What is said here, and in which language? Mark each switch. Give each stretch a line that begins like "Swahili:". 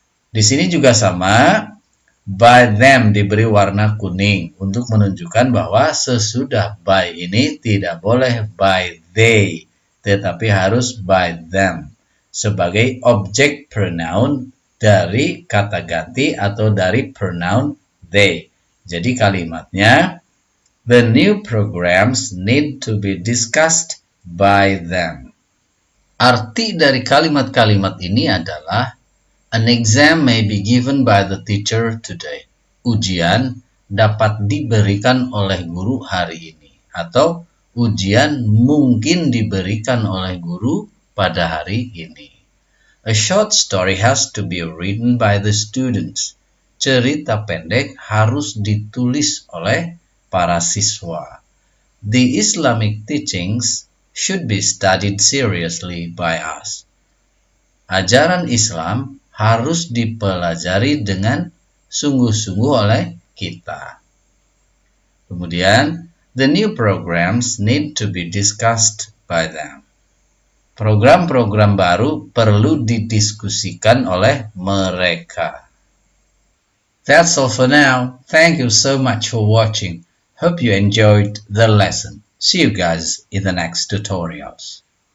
Indonesian: Di sini juga sama, by them diberi warna kuning untuk menunjukkan bahwa sesudah by ini tidak boleh by they, tetapi harus by them sebagai objek pronoun dari kata ganti atau dari pronoun they. Jadi kalimatnya,
English: the new programs need to be discussed by them.
Indonesian: Arti dari kalimat-kalimat ini adalah,
English: an exam may be given by the teacher today.
Indonesian: Ujian dapat diberikan oleh guru hari ini. Atau ujian mungkin diberikan oleh guru pada hari ini.
English: A short story has to be written by the students.
Indonesian: Cerita pendek harus ditulis oleh para siswa.
English: The Islamic teachings should be studied seriously by us.
Indonesian: Ajaran Islam harus dipelajari dengan sungguh-sungguh oleh kita. Kemudian,
English: the new programs need to be discussed by them.
Indonesian: Program-program baru perlu didiskusikan oleh mereka.
English: That's all for now. Thank you so much for watching. Hope you enjoyed the lesson. See you guys in the next tutorials.